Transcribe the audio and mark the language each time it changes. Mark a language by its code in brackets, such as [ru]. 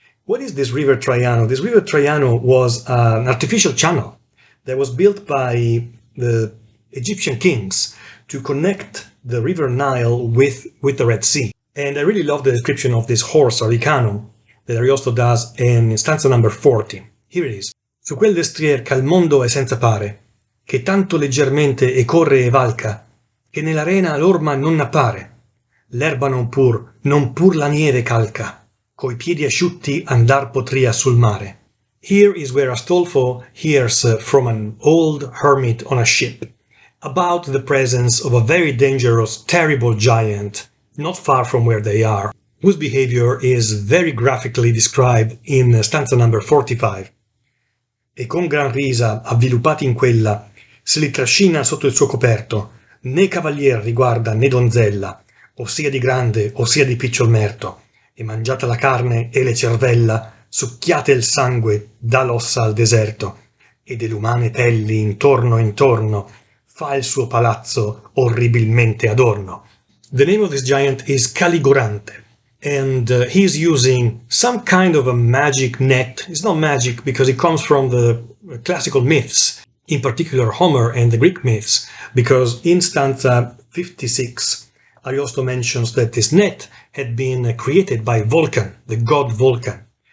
[en] What is this river Traiano? This river Traiano was an artificial channel that was built by the Egyptian kings to connect the river Nile with the Red Sea. And I really love the description of this horse, Rabbicano, that Ariosto does in stanza number 40. Here it is. [it] Su quel destrier ch'al mondo è senza pare, che tanto leggermente e corre e valca, che nell'arena l'orma non appare. L'erba non pur la nieve calca, coi piedi asciutti andar potria sul mare. [en] Here is where Astolfo hears from an old hermit on a ship about the presence of a very dangerous, terrible giant not far from where they are, whose behavior is very graphically described in stanza number 45. [it] E con gran risa, avviluppati in quella, se li trascina sotto il suo coperto, né cavalier riguarda né donzella, o sia di grande o sia di picciol merto, e mangiata la carne e le cervella, succhiate il sangue, dà l'ossa al deserto, e delle umane pelli intorno intorno, fa il suo palazzo orribilmente adorno. [en] The name of this giant is Caligorante, and he's using some kind of a magic net. It's not magic because it comes from the classical myths, in particular Homer and the Greek myths, because in stanza 56, Ariosto mentions that this net had been created by Vulcan, the god Vulcan.